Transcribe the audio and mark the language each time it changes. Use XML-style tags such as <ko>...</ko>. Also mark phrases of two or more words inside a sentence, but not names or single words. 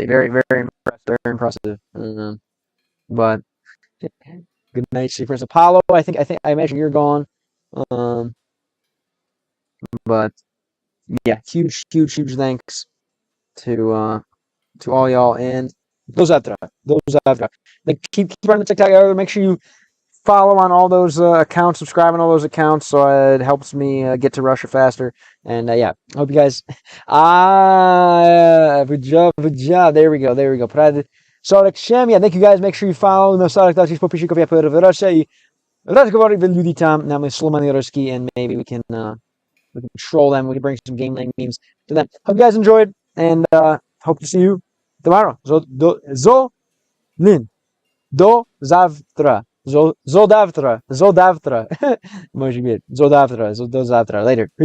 <en>Very impressive. But good night, Secrets Apollo. I imagine you're gone. But yeah, huge thanks to all y'all, and</en> <ru>до завтра.</ru> <en>Like, keep running the TikTok. Make sure you follow on all those accounts, subscribe on all those accounts, so it helps me get to Russia faster. And yeah, hope you guys. Good job. There we go. 40 Yeah, thank you guys. Make sure you follow.</en> <ru>No 40 подписчиков я превращаю. И разговаривать люди там на мой сломанный русский,</ru> <en>and maybe we can troll them. We can bring some game night memes to them. Hope you guys enjoyed, and hope to see you tomorrow.</en> <ru>До завтра. Зо завтра. Может быть. До завтра.</ru> <en>Later.</en>